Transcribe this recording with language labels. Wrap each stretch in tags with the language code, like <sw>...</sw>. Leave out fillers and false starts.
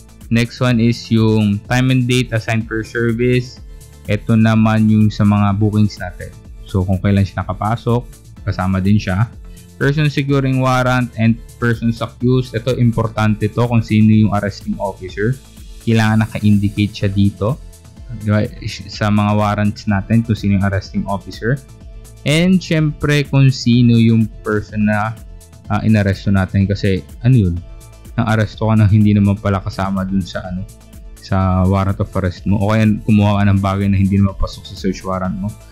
<en>Next one is</en> <tl>yung</tl> <en>time and date assigned per service.</en> <tl>Ito naman yung sa mga bookings natin. So, kung kailan siya nakapasok, kasama din siya.</tl> <en>Person securing warrant and persons accused.</en> <tl>Ito, importante to kung sino yung</tl> <en>arresting officer.</en> <tl>Kailangan naka-indicate siya dito, diba, sa mga warrants natin kung sino yung arresting officer. And syempre kung sino yung person na inaresto natin kasi ano yun, nang-aresto ka na hindi naman pala kasama dun sa sa warrant of arrest mo o kaya kumuha ka ng bagay na hindi naman pasok sa search warrant mo.</tl>